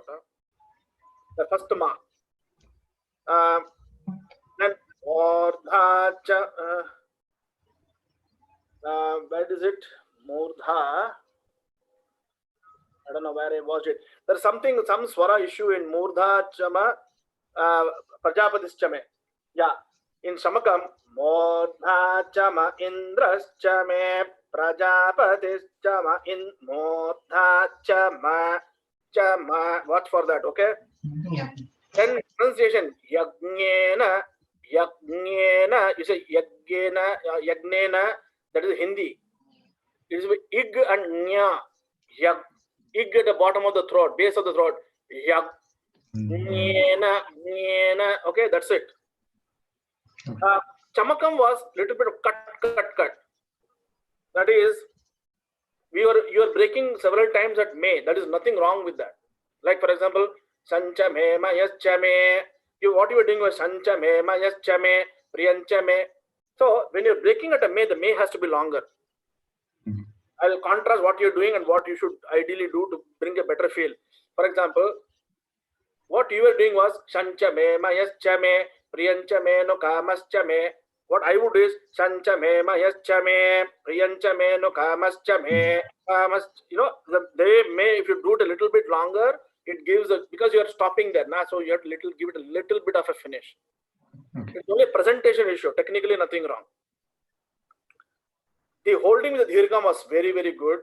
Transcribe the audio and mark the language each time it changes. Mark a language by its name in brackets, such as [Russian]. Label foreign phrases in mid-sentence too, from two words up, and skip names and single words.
[English] The first ma. Then Mordha. Where is it? Mordha. I don't know where I watched it. There's some swara issue in [Sanskrit] Murdha Chama, Prajapatis Chame. [English] Yeah. [Sanskrit] In Samakam, Murdha Chama Indras Chame, Prajapatis Chama in Murdha Chama. [English] Watch for that, okay? Yeah. Then pronunciation, [Sanskrit] Yagnena, Yagnena, [English] you say [Sanskrit] Yagnena, Yagnena, [English] that is Hindi. It is with ig and nya. Yag. Ig at the bottom of the throat, base of the throat. Yag. Nyena, nyena. Okay, that's it. Chamakam was little bit of cut. That is, you are breaking several times at may. That is nothing wrong with that. Like for example, [Sanskrit] sancha me mayascha me. [English] What you are doing was [Sanskrit] sancha me mayascha me priyancha me. [English] So when you're breaking at a may, the may has to be longer. I'll contrast what you're doing and what you should ideally do to bring a better feel. For example, what you were doing was [Sanskrit] sancha me mayascha me priyancha me no kamascha me. [English] What I would do is [Sanskrit] sancha me mayascha me priyancha me no kamascha me. [English] You know, they may, if you do it a little bit longer, it gives a, because you are stopping there now, so you have to give it a little bit of a finish. It's only a presentation issue, technically nothing wrong. The holding with the dhirgam was very, very good.